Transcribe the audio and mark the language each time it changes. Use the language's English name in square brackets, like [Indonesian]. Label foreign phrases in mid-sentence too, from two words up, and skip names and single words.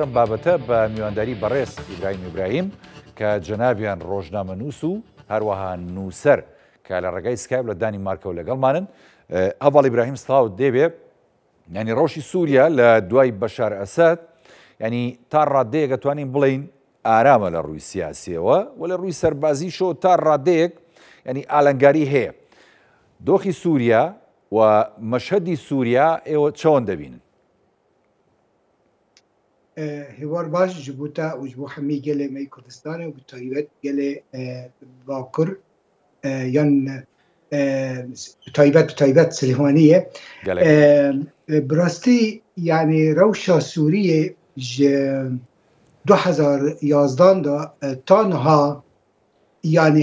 [Central Kurdish] ئەم بابەتە بە میوانداری بەڕێز ئیبراهیم کە جەنابیان ڕۆژنامەنووس و هەروەها نووسەر کە لە ڕێگای سکایپ لە دانیمارکەوە لەگەڵمانن هەڤاڵ ئیبراهیم سڵاوت دێبێ ینی ڕۆژی سووریا لە دوای بەشار ئەسەد ینی تا ڕادەیەک دەتوانین بڵین ئارامە لە ڕووی سیاسیەوە و لە ڕووی سەربازیشەوە تا ڕادەیەک ینی ئالەنگاری هەیە دۆخی سووریا و مەشهەدی سووریا ئێوە چۆن دەبینن؟ [Kurdish] هێوار باش ji bo te û ji bo hemî gelê me Kurdistanê û bi taybet gelê Bakur yan bi taybet Silêmaniyê bi rastî yanî rewşa Sûriyê ji 2011 da ta niha yanî